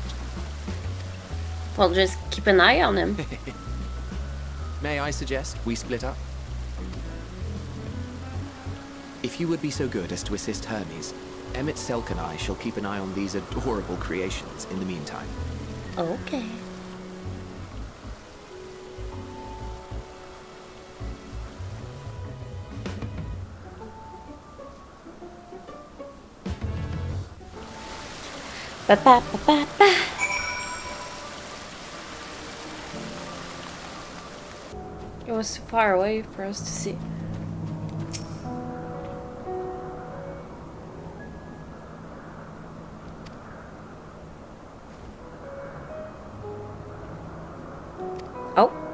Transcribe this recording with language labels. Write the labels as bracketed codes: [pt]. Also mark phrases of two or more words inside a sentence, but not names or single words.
[en] Well, just keep an eye on him. May I suggest we split up? If you would be so good as to assist Hermes, Emet-Selch and I shall keep an eye on these adorable creations in the meantime. Okay. Ba ba ba ba ba. It was too far away for us to see. Oh.